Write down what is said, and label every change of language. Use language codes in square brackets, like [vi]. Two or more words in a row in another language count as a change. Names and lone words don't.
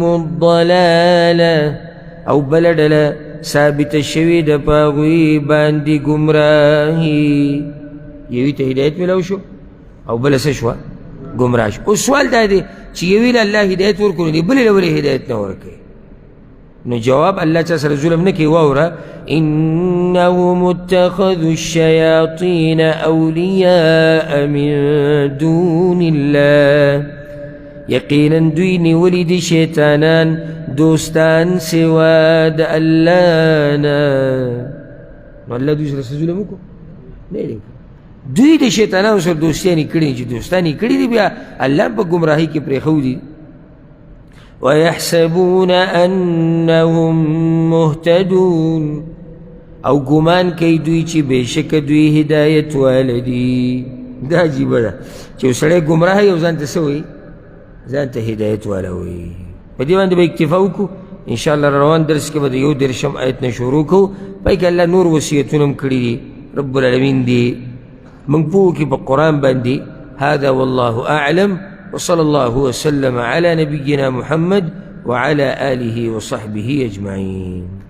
[ps] الضلاله او بله ډله ثابته شوې ده په هغوی باندې ګمراهي یوې ته هدایت میلاو شو او بله څه شوه ګمراه شو اوس سوال دا دی چې یوې له الله هدایت ورکړو دي بلې له ولې هدایت نه ورکوي نو جواب الله چا سره ظلم نه کوي واوره [ar] انهم اتخذوا الشیاطین اولیاء من دون الله [ps] یقینا دوی نیولي دي شیطانان دوستان سوا د الله نه نو الله دوی سره څه ظلم وکړو نه دی دوی د شیطانانو سره دوستیانې کړي چې دوستانې کړي دي بیا الله په ګمراهۍ کې پرېښودي [ar] ويحسبون أنهم مهتدون [ps] او ګمان کوي دوی چې بېشکه دوی هدایت والدي دا عجیبه ده چې یو سړی ګمراه یو ځان ته څه وایي ځان ته هدایت والا وایي په دې باندې به اکتفا وکړو [ar] انشاءالله [ps] روان درس کې به د 11 آیت نه شروع کوو پای کې الله نور وصیتونه هم کړي دي [ar] رب العالمین [ps] دي موږ پوه کړي په قرآن باندې [ar] هذا والله أعلم وصلى الله وسلم على نبينا محمد وعلى آله وصحبه أجمعين.